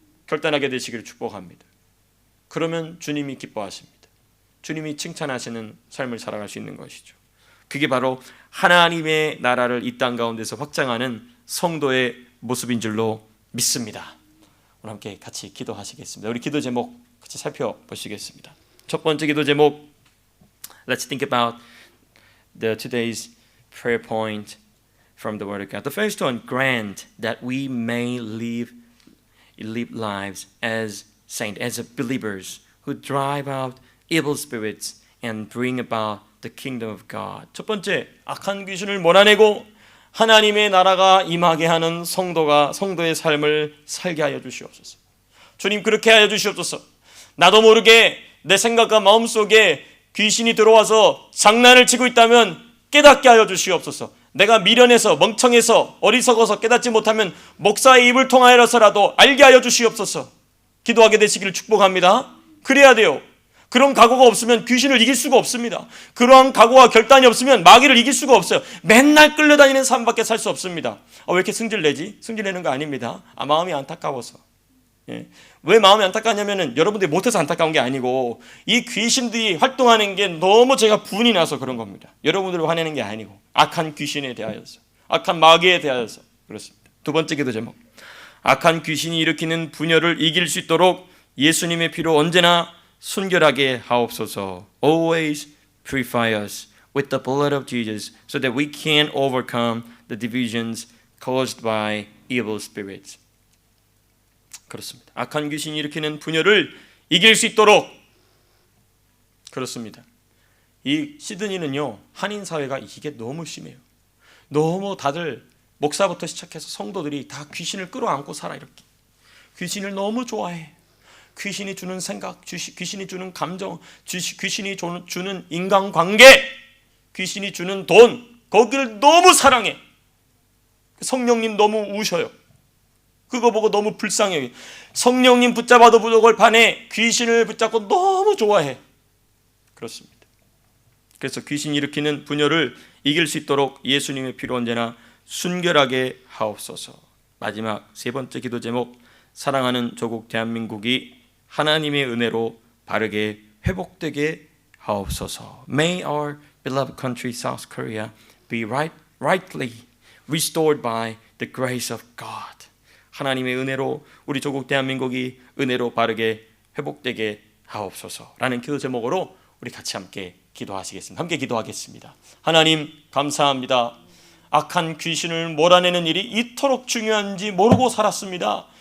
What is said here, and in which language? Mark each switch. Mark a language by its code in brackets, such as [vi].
[ko] 결단하게 되시기를 축복합니다. 그러면 주님이 기뻐하십니다. 주님이 칭찬하시는 삶을 살아갈 수 있는 것이죠. 그게 바로 하나님의 나라를 이 땅 가운데서 확장하는 성도의 모습인 줄로 믿습니다. 오늘 함께 같이 기도하시겠습니다. 우리 기도 제목 같이 살펴보시겠습니다. 첫 번째 기도 제목, [en] Let's think about today's prayer point from the Word of God. The first one, grant that we may live lives as saints, as believers who drive out evil spirits and bring about the kingdom of God. [ko] 첫 번째, 악한 귀신을 몰아내고 하나님의 나라가 임하게 하는 성도의 삶을 살게 하여 주시옵소서. 주님, 그렇게 하여 주시옵소서. 나도 모르게 내 생각과 마음속에 귀신이 들어와서 장난을 치고 있다면 깨닫게 하여 주시옵소서. 내가 미련해서 멍청해서 어리석어서 깨닫지 못하면 목사의 입을 통하여서라도 알게 하여 주시옵소서. 기도하게 되시기를 축복합니다. 그래야 돼요. 그런 각오가 없으면 귀신을 이길 수가 없습니다. 그러한 각오와 결단이 없으면 마귀를 이길 수가 없어요. 맨날 끌려다니는 삶밖에 살 수 없습니다. 왜 이렇게 승질내지? 승질내는 거 아닙니다. 마음이 안타까워서. 왜 마음이 안타깝냐면은 여러분들이 못해서 안타까운 게 아니고 이 귀신들이 활동하는 게 너무 제가 분이 나서 그런 겁니다. 여러분들을 화내는 게 아니고 악한 귀신에 대하여서, 악한 마귀에 대하여서 그렇습니다. 두 번째 기도 제목, 악한 귀신이 일으키는 분열을 이길 수 있도록 예수님의 피로 언제나 순결하게 하옵소서. [en] Always purify us with the blood of Jesus so that we can overcome the divisions caused by evil spirits. [ko] 그렇습니다. 악한 귀신이 일으키는 분열을 이길 수 있도록. 그렇습니다. 이 시드니는요, 한인 사회가 이게 너무 심해요. 너무 다들 목사부터 시작해서 성도들이 다 귀신을 끌어안고 살아. 이렇게 귀신을 너무 좋아해. 귀신이 주는 생각, 귀신이 주는 감정, 귀신이 주는 인간관계, 귀신이 주는 돈, 거기를 너무 사랑해. 성령님 너무 우셔요. 그거 보고 너무 불쌍해요. 성령님 붙잡아도 부족할 판에 귀신을 붙잡고 너무 좋아해. 그렇습니다. 그래서 귀신 일으키는 분열을 이길 수 있도록 예수님의 피로 언제나 순결하게 하옵소서. 마지막 세 번째 기도 제목, 사랑하는 조국 대한민국이 하나님의 은혜로 바르게 회복되게 하옵소서. [en] May our beloved country South Korea be rightly restored by the grace of God. [ko] 하나님의 은혜로 우리 조국 대한민국이 은혜로 바르게 회복되게 하옵소서라는 기도 제목으로 우리 같이 함께 기도하시겠습니다. 함께 기도하겠습니다. 하나님 감사합니다. 악한 귀신을 몰아내는 일이 이토록 중요한지 모르고 살았습니다.